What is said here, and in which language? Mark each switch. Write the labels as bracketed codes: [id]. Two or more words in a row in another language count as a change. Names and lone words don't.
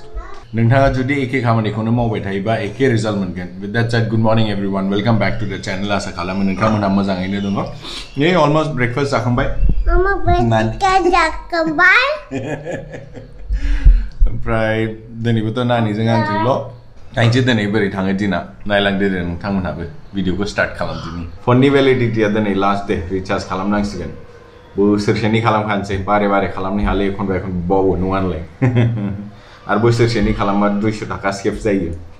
[brx] नोंथाङा जुदि एखे खामानिखौनो मावबाय थायोबा एखे रिजाल्ट मोनगोन [en] with that said good morning everyone welcome back to the channel [brx] आसा खालामो नोंथांमोना मोजाङैनो दङ नै [en] almost breakfast [brx] जाखांबाय जाखांबाय ओमफ्राय दिनैबोथ' नानिजों आंजोंल' आइजे दिनै बोरै थाङो दिना नायलांदो दे नोंथांमोनहाबो भिडिअखौ स्टार्ट खालामदिनि फननि भेलिडिटिया दिनै [en] last day recharge [brx] खालामनांसिगोन बोसोरसेनि खालामखानोसै बारे बारे खालामनो हाले एखनबा एखनबा बावो नङा होनलाय आरो बोसोरसेनि खालामबा 200 थाखा सेभ जायो